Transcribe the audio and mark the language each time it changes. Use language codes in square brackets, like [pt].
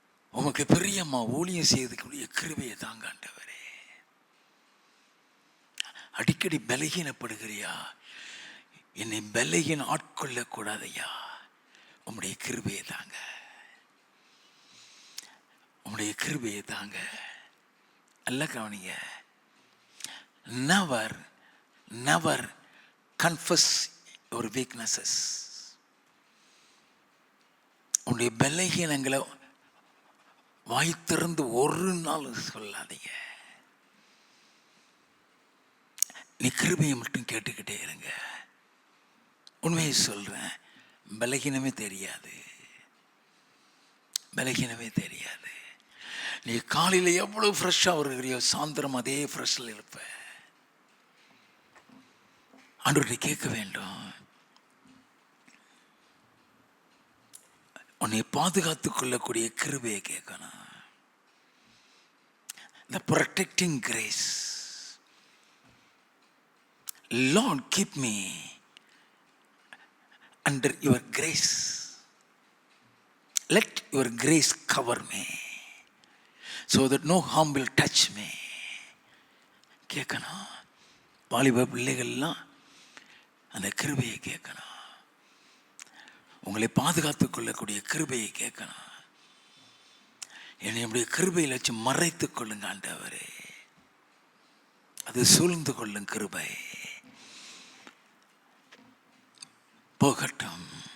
[ta] உமக்கு பிரியமா ஊழியம் செய்யறதுக்கு வேண்டிய கிருபையை தாங்க ஆண்டவரே. அடிக்கடி பலகீனப்படுகிறியா? என்னை பலகீன ஆட்கொள்ள கூடாதையா. உம்முடைய கிருபையை தாங்க, உம்முடைய கிருபையை தாங்க. நல்ல கவனிங்க. [en] never never confess your weaknesses. [ta] உன்னுடைய பலகீனங்களை வாய் திறந்து ஒரு நாள் சொல்லாதீங்க. நீ கிருபையை மட்டும் கேட்டுக்கிட்டே இருங்க. உண்மையை சொல்றேன், பலகீனமே தெரியாது, பலகீனமே தெரியாது. நீ காலையில் எவ்வளவு ஃப்ரெஷ்ஷாக வருகிறியோ சாயந்தரம் அதே ஃப்ரெஷ்ஷில் இருப்ப. ஆண்டவரை கேட்க வேண்டும். உன்னை பாதுகாத்துக் கொள்ளக்கூடிய கிருபையை கேட்கணும். [en] The protecting grace. Lord, keep me under your grace. Let your grace cover me so that no harm will touch me. [ta] கேட்கணும். வாலிப பிள்ளைகள்லாம் அந்த கிருபையை கேட்கணும். உங்களை பாதுகாத்துக் கொள்ளக்கூடிய கிருபையை கேட்கணும். என்னுடைய கிருபையில் வச்சு மறைத்துக் கொள்ளுங்க ஆண்டவரே. அது சூழ்ந்து கொள்ளும் கிருபை போகட்டும்.